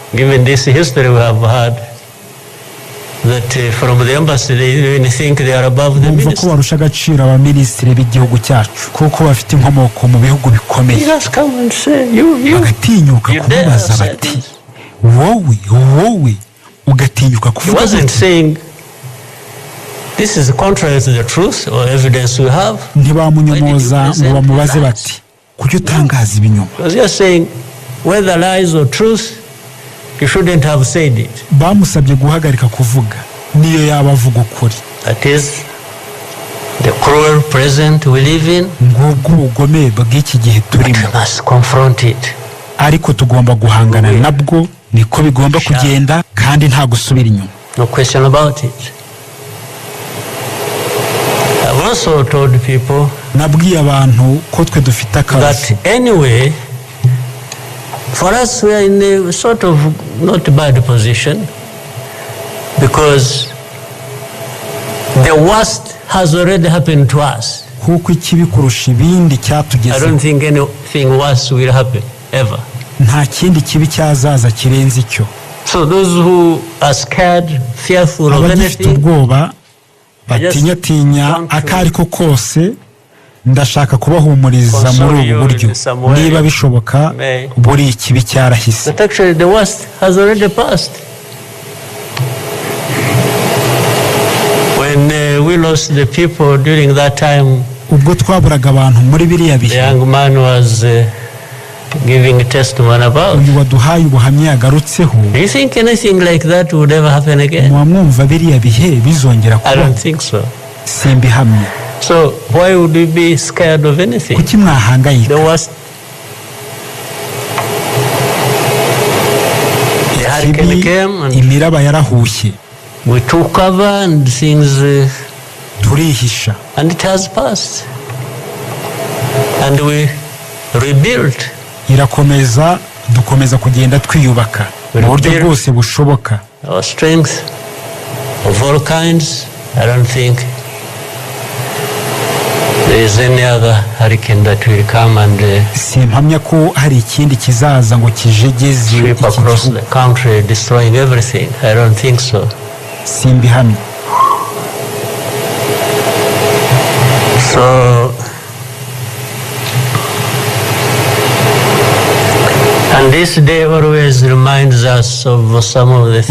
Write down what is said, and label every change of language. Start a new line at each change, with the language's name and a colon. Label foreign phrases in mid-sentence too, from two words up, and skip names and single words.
Kinyarwanda: Bumva ko barusha agaciro abaminisitiri b'igihugu cyacu kuko bafite inkomoko mu bihugu bikomeye, bagatinyuka kumubaza bati wowe ugatinyuka kuvuga gutya.
English: This is contrary to the truth or evidence we have.
Kinyarwanda: Ntibamunyomoza ngo bamubaze bati kuki utangaza ibinyoma.
English: Because you are saying whether lies or truth, you shouldn't have said it.
Kinyarwanda: Bamusabye guhagarika kuvuga niyo yaba avuga ukuri.
English: That is the cruel present we live in.
Kinyarwanda: Ngubwo ubugome bw'iki gihe turimo.
English: We must confront it.
Kinyarwanda: Ariko tugomba guhangana nabwo, niko bigomba kugenda kandi nta gusubira inyuma.
English: No question about it. I've also told people
Kinyarwanda: nabwiye abantu ko twe dufite akazi.
English: That anyway, for us we are in a sort of not bad position because the worst has already happened to us.
Kinyarwanda: Kuko ikibi kurusha ibindi cyatugezeho.
English: I don't think anything worse will happen ever.
Kinyarwanda: Nta kindi kibi cyazaza kirenze icyo.
English: So those who are scared, fearful of anything,
Kinyarwanda: batinya akari ko kose, ndashaka kubahumuriza muri ubu buryo. Niba bishoboka buri ikibi cyarahise.
English: But actually the worst has already passed. When we lost the people during that time,
Kinyarwanda: ubwo twaburaga abantu muri biriya bihe,
English: the young man was giving a testimony about.
Kinyarwanda: Uyu waduhaye ubuhamya yagarutseho.
English: Do you think anything like that would ever happen again?
Kinyarwanda: Mwumva biriya bihe bizongera kuba?
English: I don't think so.
Kinyarwanda: Simbihamya.
English: So why would we be scared of anything?
Kinyarwanda: Kuki mwahangayika?
English: The worst. The hurricane came and
Kinyarwanda: imiraba yarahushye.
English: We took cover and things
Kinyarwanda: turihisha.
English: And it has passed. And we rebuilt.
Kinyarwanda: Irakomeza, dukomeza kugenda twiyubaka mu buryo bwose bushoboka.
English: Our strength of all kinds. I don't think there is any other hurricane that will come and
Kinyarwanda: simpamya ko hari ikindi kizaza ngo kijegeze
English: sweep across the country destroying everything. I don't think so.
Kinyarwanda: Simbihamya.
English: So and this day always reminds us of some of the things.